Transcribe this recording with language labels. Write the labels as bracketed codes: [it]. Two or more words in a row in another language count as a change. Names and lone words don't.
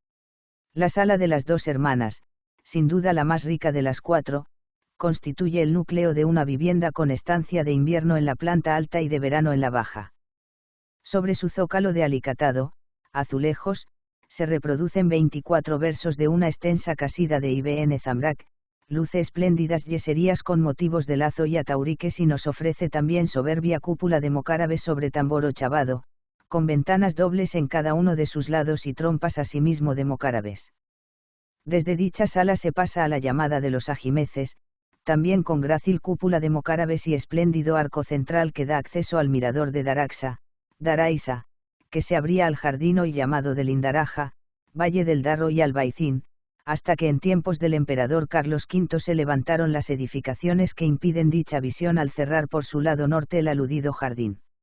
[es] La sala de las dos hermanas, sin duda la más rica de las cuatro, constituye el núcleo de una vivienda con estancia de invierno en la planta alta y de verano en la baja. Sobre su zócalo de alicatado, azulejos, se reproducen 24 versos de una extensa casida de Ibn Zamrak, luce espléndidas yeserías con motivos de lazo y atauriques y nos ofrece también soberbia cúpula de mocárabes sobre tambor ochavado, con ventanas dobles en cada uno de sus lados y trompas asimismo de mocárabes. Desde dicha sala se pasa a la llamada de los ajimeces, también con grácil cúpula de mocárabes y espléndido arco central que da acceso al mirador de Daraisa, que se abría al jardín hoy llamado del Indaraja, Valle del Darro y Albaicín, hasta que en tiempos del emperador Carlos V se levantaron las edificaciones que impiden dicha visión al cerrar por su lado norte el aludido jardín.